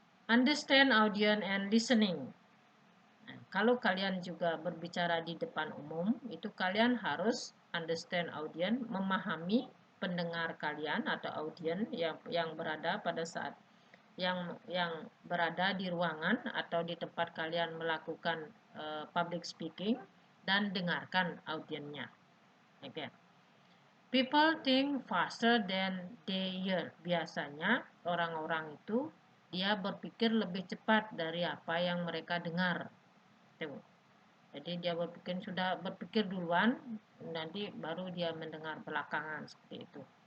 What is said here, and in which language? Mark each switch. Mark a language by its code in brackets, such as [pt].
[en] Understand audience and listening. [id] Nah, kalau kalian juga berbicara di depan umum, itu kalian harus [en] understand audience, [id] memahami pendengar kalian atau audiens yang berada pada saat yang berada di ruangan atau di tempat kalian melakukan public speaking, dan dengarkan audiensnya. [en] Okay. People think faster than they hear. [id] Biasanya orang-orang itu dia berpikir lebih cepat dari apa yang mereka dengar. Tuh. Jadi dia sudah berpikir duluan, nanti baru dia mendengar belakangan seperti itu.